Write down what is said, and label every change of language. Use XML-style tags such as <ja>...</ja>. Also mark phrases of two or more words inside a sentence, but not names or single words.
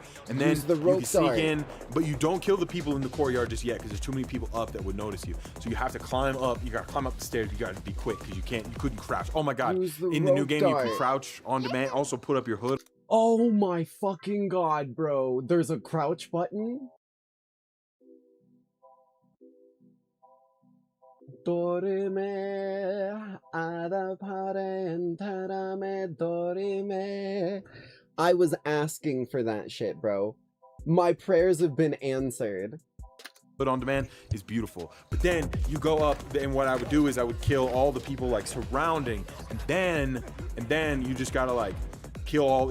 <en>And then you can sneak in, but you don't kill the people in the courtyard just yet, because there's too many people up that would notice you. So you have to climb up. You gotta climb up the stairs. You gotta be quick, because you couldn't crouch. Oh my god! In the new game, you can crouch on demand. Also put up your hood. Oh my fucking god, bro! There's a crouch button. Dorime, adapare enterame, dorime. I was asking for that shit, bro. My prayers have been answered. But on demand is beautiful. But then you go up, and what I would do is I would kill all the people like surrounding, and then you just gotta like kill all.</en>